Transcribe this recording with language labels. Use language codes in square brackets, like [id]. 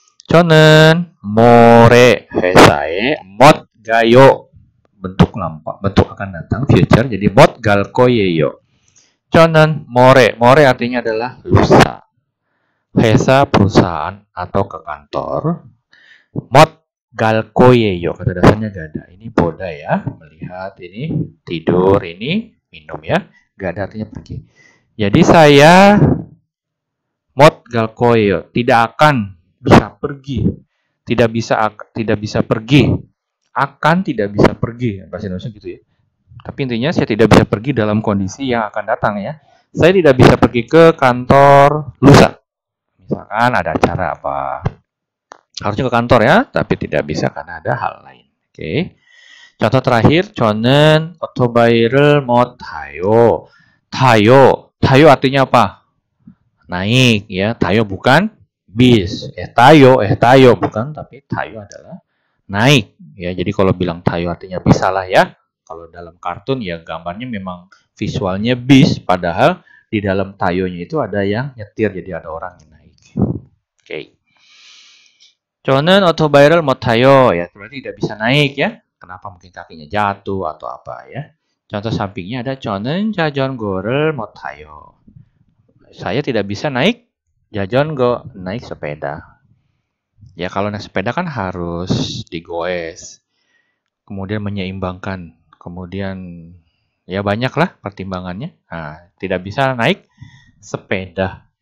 [ko] 저는 모레 회사에 못 가요. [id] bentuk lampa, bentuk akan datang, future. Jadi [ko] 못 갈 거예요. 저는 모레 [id] artinya adalah lusa. 회사 perusahaan atau ke kantor. [ko] 못 갈 거예요. [id] Kata dasarnya gak ada. Ini boda ya. Melihat ini tidur, ini minum ya. Gak ada artinya pergi. Jadi saya [ko] 못 갈 거예요. [id] Tidak akan bisa pergi. Tidak bisa pergi. Akan tidak bisa pergi. Bahasa Indonesia gitu ya. Tapi intinya saya tidak bisa pergi dalam kondisi yang akan datang ya. Saya tidak bisa pergi ke kantor lusa. Misalkan ada acara apa. Harusnya ke kantor ya, tapi tidak bisa karena ada hal lain. Oke. Contoh terakhir, [ko] 저는 오토바이를 못 타요. [id] 타요 artinya apa? Naik ya. 타요 bukan bis. tayo bukan, tapi tayo adalah naik ya. Jadi kalau bilang tayo artinya bisa lah ya. Kalau dalam kartun ya gambarnya memang visualnya bis, padahal di dalam tayonya itu ada yang nyetir, jadi ada orang yang naik. Oke. [ko] 저는 오토바이를 못 타요. [id] Ya, berarti tidak bisa naik ya. Kenapa? Mungkin kakinya jatuh atau apa ya. Contoh sampingnya ada [ko] 저는 자전거를 못 타요. [id] Saya tidak bisa naik 자전거, naik sepeda. Ya, kalau naik sepeda kan harus digoes. Kemudian menyeimbangkan. Kemudian ya banyaklah pertimbangannya. Nah, tidak bisa naik sepeda.